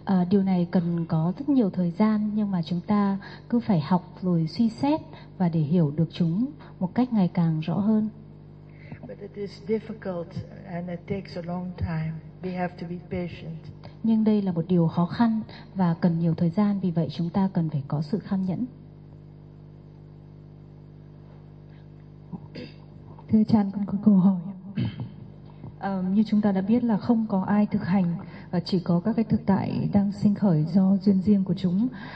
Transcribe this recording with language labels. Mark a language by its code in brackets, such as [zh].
[vi] Điều này cần có rất nhiều thời gian, nhưng mà chúng ta cứ phải học rồi suy xét và để hiểu được chúng một cách ngày càng rõ hơn. [en] But it is difficult and it takes a long time. We have to be patient. [vi] Nhưng đây là một điều khó khăn và cần nhiều thời gian, vì vậy chúng ta cần phải có sự kham nhẫn. Thưa cha, con có câu hỏi. Như chúng ta đã biết là không có ai thực hành, chỉ có các cái thực tại đang sinh khởi do duyên riêng của chúng.